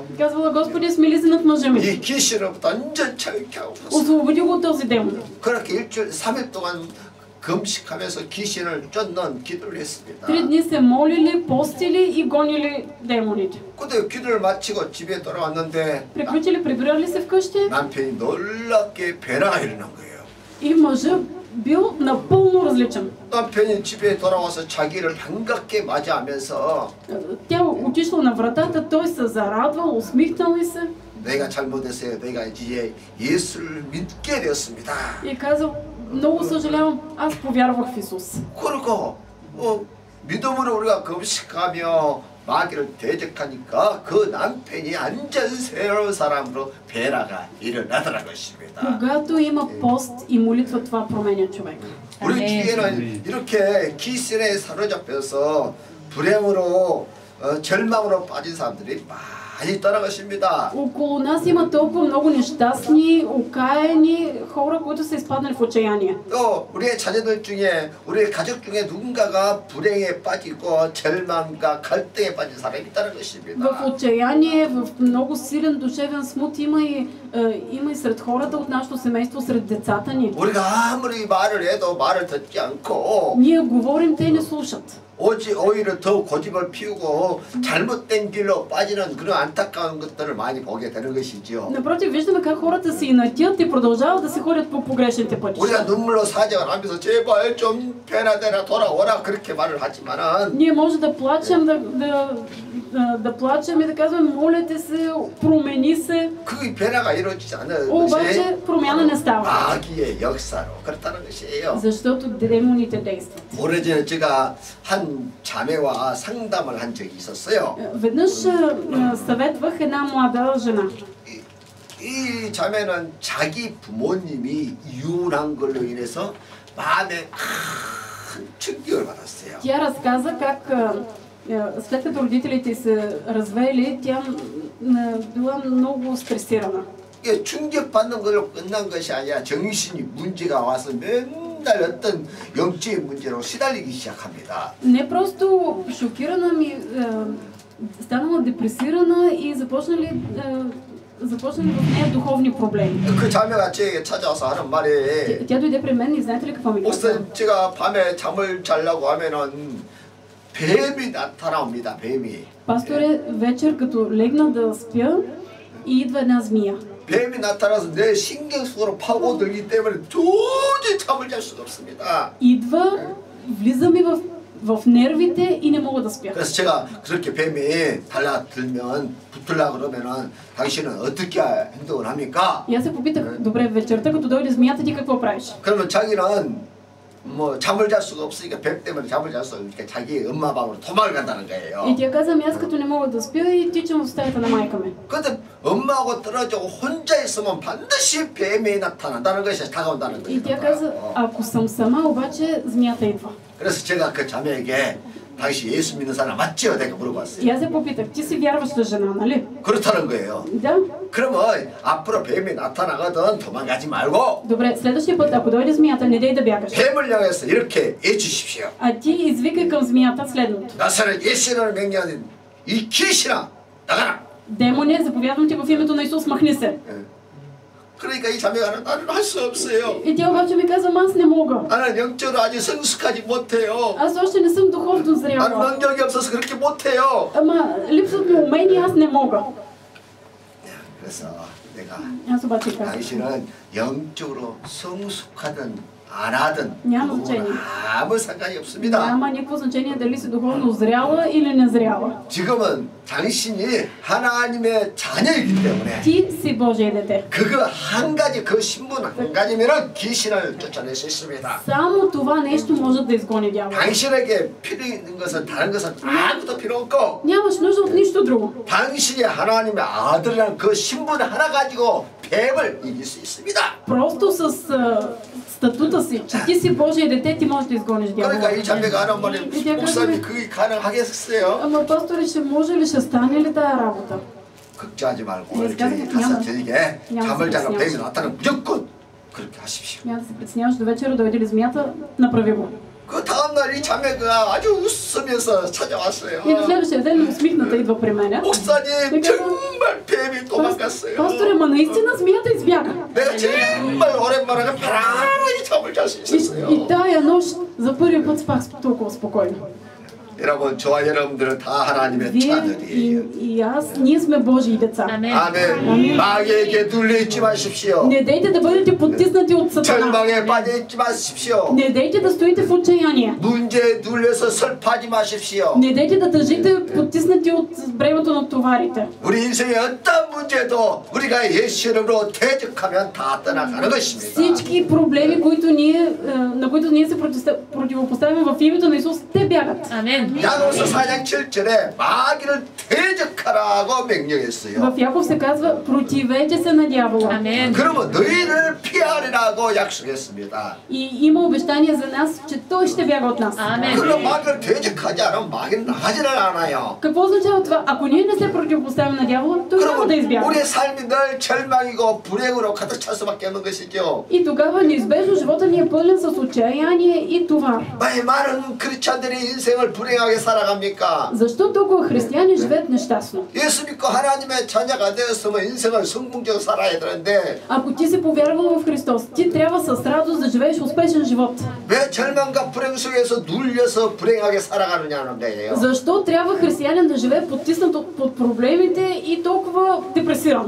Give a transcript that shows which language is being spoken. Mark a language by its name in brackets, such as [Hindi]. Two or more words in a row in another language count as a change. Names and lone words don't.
[Bulgarian] Казвала: Господи, смили се над мъжа ми. [Korean] 이 귀신으로부터 완전 자유케 하옵소서. [Bulgarian] Освободи го от този демон. [Korean] 그렇게 일주일 3일 동안 금식하면서 귀신을 쫓는 기도를 했습니다. [Bulgarian] 3 дни се молили, постили и гонили демоните. [Korean] 근데 기도를 마치고 집에 돌아왔는데 [Bulgarian] Приключили, прибирали се вкъщи [Korean] 남편이 놀랍게 변화가 일어난 거예요. [Bulgarian] и мъжът бил напълно различен. [Korean] 남편이 집에 돌아와서 자기를 반갑게 맞이하면서 [Bulgarian] Тя отишла на вратата, той се зарадвал, усмихнал и се. [Korean] 내가 잘못했어요. 내가 이제 예수를 믿게 되었습니다. [Bulgarian] И казал: много съжалявам, аз повярвах в Исус. [Korean] 그리고 믿음으로 우리가 금식하며 마귀를 대적하니까 그 남편이 완전 새로운 사람으로 변화가 일어나더라 것입니다. [Bulgarian] Когато има пост и молитва, това променя човек. [Korean] 우리 주위에는 이렇게 귀신에 사로잡혀서 불행으로 절망으로 빠진 사람들이 많이 떠나가십니다. [Bulgarian] Около нас има толкова много нещастни, окаяни хора, които са изпаднали в отчаяние. [Korean] 또 우리의 자녀들 중에 우리의 가족 중에 누군가가 불행에 빠지고 절망과 갈등에 빠진 사람이 있다는 것입니다. [Bulgarian] В отчаяние, в много силен душевен смут има и има и сред хората от нашето семейство, сред децата ни. [Korean] 우리가 아무리 말을 해도 말을 듣지 않고 [Bulgarian] Ние говорим, те не слушат. [Korean] 오히려 더 고집을 피우고 잘못된 길로 빠지는 그런 안타까운 것들을 많이 보게 되는 것이지요. [Bulgarian] Напротив, виждаме как хората се инатят и продължават да се ходят по погрешните [Korean] 우리가 [Bulgarian] пътища. [Korean] 눈물로 사정을 하면서 제발 좀 변화되라 돌아오라 그렇게 말을 하지만은 [Bulgarian] Ние може да плачем, да плачем и да казваме, моля те се, промени се, [Korean] 그 변화가 이루어지지 않는 것이 [Bulgarian] обаче промяна не става. [Korean] 마귀의 역사로 그렇다는 것이에요. [Bulgarian] Защото демоните действат. [Korean] 오래전에 제가 한 자매와 상담을 한 적이 있었어요. [Bulgarian] Веднъж съветвах една млада жена. [Korean] 이 자매는 자기 부모님이 이혼한 걸로 인해서 마음에 큰 충격을 받았어요. [Bulgarian] Тя разказа как след като родителите се развели, тя била много стресирана. [Korean] 이게 충격받는 걸로 끝난 것이 아니라 정신이 문제가 와서 맨날 어떤 영적인 문제로 시달리기 시작합니다. [Bulgarian] Не просто шокирана ми, станала депресирана и започнали в нея духовни проблеми. [Korean] 그 자매가 저에게 찾아와서 하는 말이 [Bulgarian] Тя дойде при мен и знаете ли какво ми каза? [Korean] 목사님 제가 밤에 잠을 자려고 하면은 뱀이 나타나옵니다. 뱀이. [Bulgarian] Пасторе, вечер като легна да спя и идва една змия. [Korean] 뱀이 나타나서 내 신경 속으로 파고들기 때문에 도저히 잠을 잘 수가 없습니다. [Bulgarian] Идва, влиза ми в нервите и не мога да спя. [Korean] 그래서 제가 그렇게 뱀이 달라들면 붙으려고 그러면은 당신은 어떻게 행동을 합니까? [Bulgarian] И аз се попитах, добре, вечерта като дойде змията, ти какво правиш? [Korean] 그러면 자기는 뭐 잠을 잘 수가 없으니까 뱀 때문에 잠을 잘 수가 없으니까 자기 엄마 방으로 도망을 간다는 거예요. [Bulgarian] И тя каза, аз като не мога да спя и тичам в стаята на майка ми. [Korean] 근데 엄마하고 떨어지고 혼자 있으면 반드시 뱀이 나타난다는 것이 다가온다는 [Bulgarian] И тя [Korean] 거예요. [Bulgarian] каза, ако съм сама, обаче змията идва. [Korean] 그래서 제가 그 자매에게 당신 예수 믿는 사람 맞지요? 내가 물어봤어요. [Bulgarian] И аз я попитах, ти си вярваща жена, нали? [Korean] 그렇다는 거예요. [Bulgarian] Да. [Korean] 그러면 앞으로 뱀이 나타나거든 도망가지 말고 [Bulgarian] Добре, следващия път, ако дойде змията, не дей да бягаш. [Korean] 뱀을 향해서 이렇게 외치십시오. [Bulgarian] А ти извикай към змията следното. [Korean] 나사렛 예수를 명령하는 이 귀신아 나가라. [Bulgarian] Демоне, заповядвам ти в името на Исус, махни се. [Korean] 그러니까 이 자매가 나는 할 수 없어요. [Bulgarian] И тя обаче ми каза, аз не мога. [Korean] 나는 영적으로 아직 성숙하지 못해요. [Bulgarian] Аз още не съм духовно [Korean] 나는 [Bulgarian] зряла. [Korean] 능력이 없어서 그렇게 못해요. [Bulgarian] Ама липсват ми умения, аз не мога. [Korean] 그래서 내가 [Bulgarian] Аз обаче казах, [Korean] 당신은 영적으로 성숙하든 안 하든 [Bulgarian] Няма [Korean] 그거는 [Bulgarian] значение. [Korean] 아무 상관이 없습니다. [Bulgarian] няма никакво значение дали си духовно зряла или незряла. [Korean] 지금은 당신이 하나님의 자녀이기 때문에 [Bulgarian] Ти си Божие дете. [Korean] 그거 한 가지 그 신분 한 가지면은 귀신을 쫓아낼 수 있습니다. [Bulgarian] Само това нещо може да изгони дявола. [Korean] 당신에게 필요 있는 것은 다른 것은 아무것도 필요 없고 [Bulgarian] Нямаш нужда от нищо друго. [Korean] 당신이 하나님의 아들이라는 그 신분 하나 가지고 뱀을 이길 수 있습니다. [Bulgarian] Просто с статута си, че ти си Божие дете, ти можеш да изгониш дявола. [Korean] 그러니까 이 자매가 하는 말이 [Bulgarian] И тя каза, [Korean] 목사님 그게 가능하겠어요? [Bulgarian] ама пасторе, ще може ли, ще стане ли тая работа? [Korean] 걱정하지 말고 네, 이렇게 [Bulgarian] сказано, [Korean] 가서 [Bulgarian] няма. [Korean] 저에게 [Bulgarian] няма [Korean] 잠을 [Bulgarian] да се [Korean] 자는 뱀이 [Bulgarian] притесняваш. [Korean] 나타나면 무조건 그렇게 하십시오. [Bulgarian] Няма да се притесняваш до вечера, дойде ли змията, направи го. [Korean] 그 다음날 이 자매가 아주 웃으면서 찾아왔어요. [Bulgarian] И на следващия ден усмихната идва при мен. [Korean] 목사님 정말 뱀이 도망갔어요. [Bulgarian] Пасторе, ма наистина змията избяга. [Korean] 내가 정말 오랜만에 편안하게 잠을 잘 수 있었어요. [Bulgarian] И тая нощ за първи път спах толкова спокойно. [Korean] 여러분 저와 여러분들은 다 하나님의 [Bulgarian] Вие [Korean] 자녀들이에요. [Bulgarian] и аз, ние сме Божии деца. [Korean] 아멘. 마귀에게 눌려 있지 마십시오. [Bulgarian] Не дейте да бъдете потиснати от Сатана. [Korean] 절망에 빠져 있지 마십시오. [Bulgarian] Не дейте да стоите в отчаяние. [Korean] 문제에 눌려서 슬퍼하지 마십시오. [Bulgarian] Не дейте да тъжите потиснати от бремето на товарите. [Korean] 우리 인생의 어떤 문제도 우리가 예수 이름으로 대적하면 다 떠나가는 것입니다. [Bulgarian] Всички проблеми, на които ние се противопоставяме в името на Исус, те бягат. [Korean] 아멘. 야고보서 4장 7절에 마귀를 대적하라고 명령했어요. [Bulgarian] В Яков се казва, противете се на дявола. [Korean] 아멘. 그러면 너희를 피하리라고 약속했습니다. [Bulgarian] И има обещание за нас, че той ще бяга от нас. [Korean] 아멘. 그럼 그런 마귀를 대적하지 않으면 마귀는 나가지를 않아요. [Bulgarian] Какво означава това? Ако ние не се противопоставим на дявола, той няма да [Korean] 그러면 [Bulgarian] избяга. [Korean] 우리의 삶이 늘 절망이고 불행으로 가득 찰 수밖에 없는 것이죠. [Bulgarian] И тогава неизбежно живота ни е пълен с отчаяние и това. [Korean] 왜 많은 크리스찬들이 인생을 불행하게 살아갑니까? [Bulgarian] Защо толкова християни живеят нещастно? [Korean] 예수 믿고 하나님의 자녀가 되었으면 인생을 성공적으로 살아야 되는데 [Bulgarian] Ако ти си повярвал в Христос, ти трябва с радост да живееш успешен живот. [Korean] 왜 절망과 불행 속에서 눌려서 불행하게 살아가느냐는 거예요. [Bulgarian] Защо трябва християнин да живее потиснат под проблемите и толкова депресиран?